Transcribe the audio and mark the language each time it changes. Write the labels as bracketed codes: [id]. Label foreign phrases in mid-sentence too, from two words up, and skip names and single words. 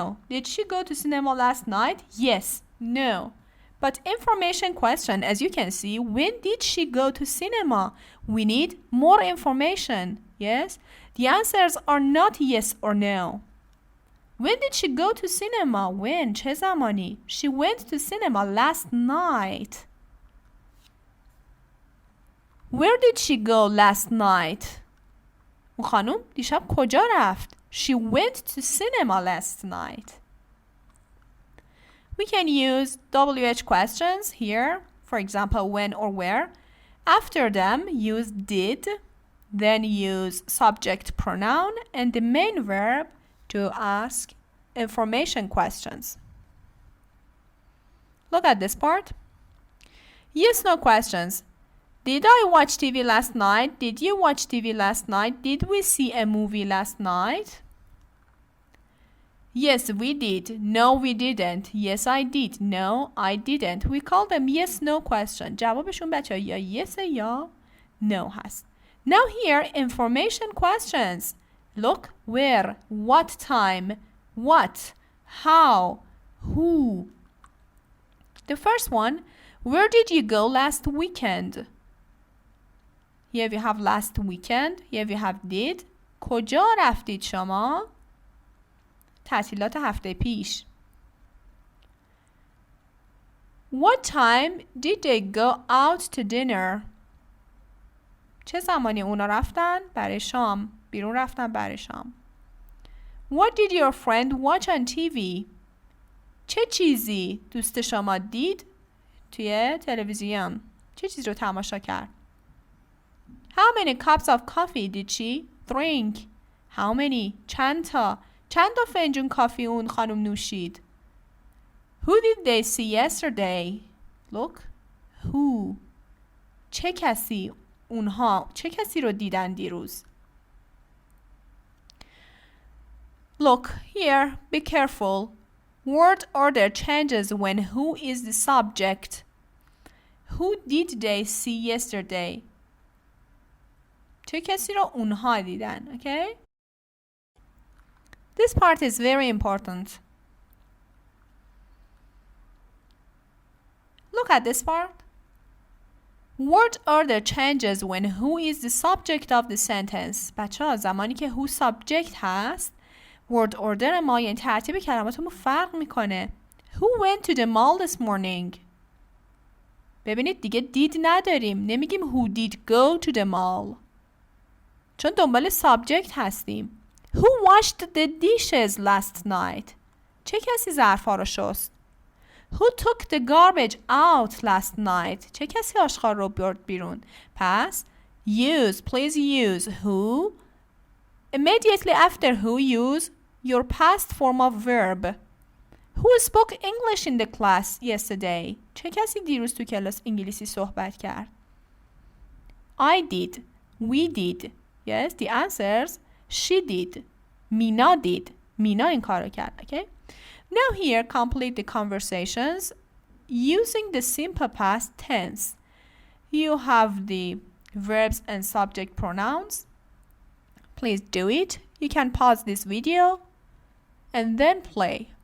[en] Did she go to cinema last night? Yes. No. But information question, as you can see, when did she go to cinema? We need more information. Yes? The answers are not yes or no. When did she go to cinema? When? [fa] چه زمانی? [en] She went to cinema last night. Where did she go last night? [fa] اون خانوم دیشب کجا رفت؟ [en] She went to cinema last night. We can use WH questions here, for example, when or where. After them, use did, then use subject pronoun and the main verb to ask information questions. Look at this part. Yes-no questions. Did I watch TV last night? Did you watch TV last night? Did we see a movie last night? Yes, we did. No, we didn't. Yes, I did. No, I didn't. We call them yes-no question. [fa] جوابشون بچه یا yes یا no هست. [en] Now here, information questions. Look, where, what time, what, how, who. The first one, where did you go last weekend? Here we have last weekend. Here we have did. [fa] کجا رفتید شما؟ تعطیلات هفته پیش. [en] What time did they go out to dinner? [fa] چه زمانی اونا رفتن؟ برای شام. بیرون رفتن برای شام. [en] What did your friend watch on TV? [fa] چه چیزی دوست شما دید توی تلویزیون؟ چه چیزی رو تماشا کرد؟ [en] How many cups of coffee did she drink? How many? [fa] چند تا فنجون کافی اون خانم نوشید؟ [en] Who did they see yesterday? Look. Who. [fa] چه کسی؟ اونها چه کسی رو دیدن دیروز؟ [en] Look here, be careful. Word order changes when who is the subject. Who did they see yesterday? [fa] چه کسی رو اونها دیدن. [en] Okay? This part is very important. Look at this part. Word order changes when who is the subject of the sentence. [fa] بچه‌ها زمانی که [en] who subject [fa] هست [en] word order [fa] ما یعنی ترتیب کلماتمون فرق میکنه. [en] Who went to the mall this morning? [fa] ببینید دیگه did نداریم. نمیگیم [en] who did go to the mall. [fa] چون دنبال subject هستیم. [en] Who washed the dishes last night? [fa] چه کسی ظرف‌ها رو شست؟ [en] Who took the garbage out last night? [fa] چه کسی آشغال رو برد بیرون؟ [en] پس use, please use who. Immediately after who, use your past form of verb. Who spoke English in the class yesterday? [fa] چه کسی دیروز تو کلاس انگلیسی صحبت کرد؟ [en] I did. We did. Yes, the answers she did. Mina did. [fa] Mina این کارو کرد. [en] Okay? Now here, complete the conversations using the simple past tense. You have the verbs and subject pronouns. Please do it. You can pause this video and then play.